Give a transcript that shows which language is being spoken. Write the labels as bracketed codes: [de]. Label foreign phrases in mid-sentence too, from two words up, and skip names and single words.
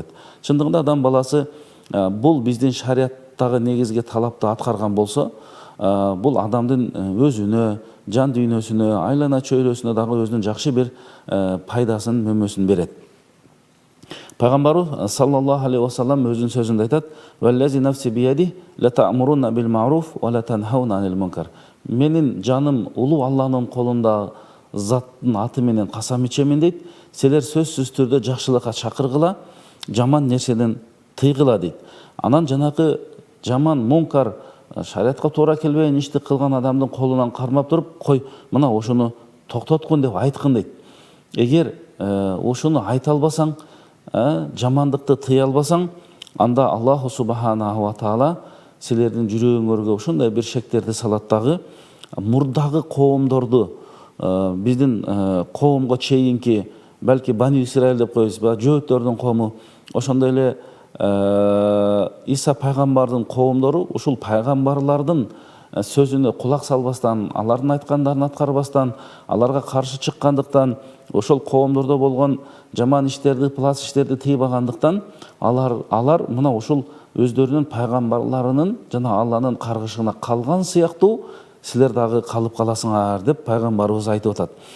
[ky] Чындыгында адам баласы бул биздин шарияттагы негизги талапты аткарган болсо, бул адамдын өзүнө, жан дүйнөсүнө, айлана чөйрөсүнө дагы өзүнүн жакшы бир пайдасын, мөмөсүн берет. Пайгамбарыбыз [ar] صلى الله عليه وسلم [ky] өзүнүн сөзүндө айтат: [ar] "والذي نفسي بيده لتأمرن بالمعروف ولتنهون عن المنكر". [ky] Менин жаным улуу Алланын колунда заттын аты менен касам ичемин дейт. Силер сөзсүз түрдө жакшылыкка чакыргыла, жаман нерседен тыйгыла дейт. Анан жанакы жаман мункар, шариатка туура келбеген ишти кылган адамдын колунан кармап туруп, "Кой, мына ошону токтоткун" деп айткын дейт. Эгер ошону айта албасаң, жамандыкты тыя албасаң, анда [ar] الله سبحانه وتعالى [ky] силердин жүрөгүңөргө ушундай бир шектерди салат дагы, мурдагы коомдорду, биздин коомго чейинки, балки Бани Исраил деп коебуз, жөөттөрдүн коому, ошондой эле Иса пайгамбардын коомдору ушул пайгамбарлардын сөзүнө кулак салбастан, алардын айткандарын аткарбастан, аларга каршы чыккандыктан, ошол коомдордо болгон жаман иштерди, пылас иштерди тыйбагандыктан, алар мына ушул өздөрүнүн пайгамбарларынын жана Алланын каргышына калган сыяктуу силер дагы калып каласыңар деп пайгамбарыбыз айтып атат.